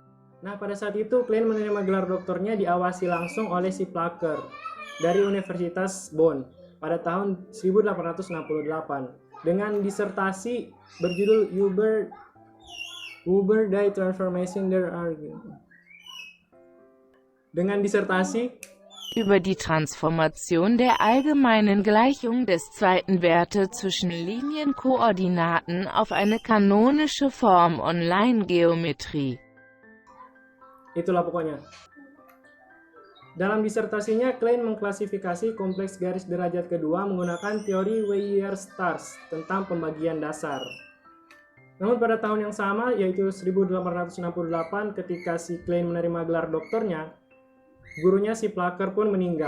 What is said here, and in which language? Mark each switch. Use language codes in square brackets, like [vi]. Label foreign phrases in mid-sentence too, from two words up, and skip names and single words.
[id] Nah, pada saat itu, Klein menerima gelar doktornya diawasi langsung oleh si Placker dari Universitas Bonn pada tahun 1868 dengan disertasi berjudul Über die Transformation der Argument. Dengan disertasi über die Transformation der allgemeinen Gleichung des zweiten Werte zwischen Linienkoordinaten auf eine kanonische Form Online-Geometrie. Itulah pokoknya. Dalam disertasinya, Klein mengklasifikasi kompleks garis derajat kedua menggunakan teori Weierstrass tentang pembagian dasar. Namun pada tahun yang sama, yaitu 1868, ketika si Klein menerima gelar doktornya, gurunya si Placker pun meninggal.